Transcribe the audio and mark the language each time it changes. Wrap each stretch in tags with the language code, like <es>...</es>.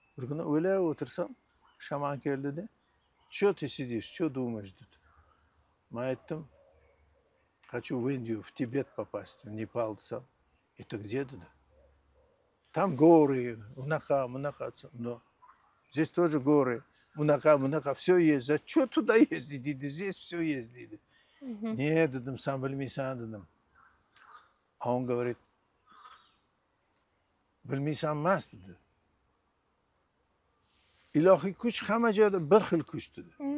<uz>Bir kuni o'ylab o'tirsam, shaman keldi-da,</uz> <ru>"Что ты сидишь? Что думаешь?"</ru> <uz>dedi. Men aytdim,</uz> <ru>"Хочу в Индию, в Тибет попасть, в Непал",</ru> <uz>desam.</uz> <ru>"Это где?" dedi. "Там горы,</ru> <uz>унака,</uz> <ru>но здесь тоже горы, унака, все есть. А что туда ездить,</ru> <uz>dedi,</uz> <ru>здесь все есть", dedi. "Нет",</ru> <uz>dedim, "sen bilmaysan", dedim.</uz> <ru>А он говорит,</ru> <uz>"Bilmaysan emas", dedi. Ilohiy kuch hamma joyda bir xil kuch dedi.</uz>